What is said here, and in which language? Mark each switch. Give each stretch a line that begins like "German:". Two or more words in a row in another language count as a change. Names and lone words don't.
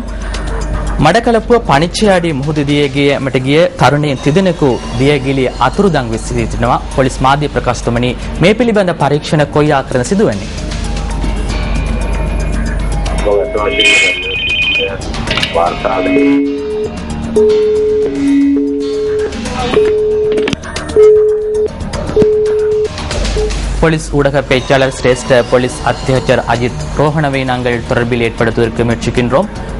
Sinhala: මඩකලපුව පනිච්චයාඩි මුහුද දියගිය මට ගිය තරුණයන් තිදෙනෙකු දියගිලි අතුරුදන් වී සිටිනවා. පොලිස් මාධ්‍ය ප්‍රකාශතුමනි, මේ පිළිබඳ පරීක්ෂණ කොයි ආකාරයෙන් සිදුවන්නේ?
Tamil: போலீஸ் ஊடக பேச்சாளர் சிரேஷ்ட போலீஸ் அத்தியட்சர் அஜித் ரோஹனவை நாங்கள் தொடர்பில் ஏற்படுத்துவதற்கு முயற்சிக்கின்றோம்.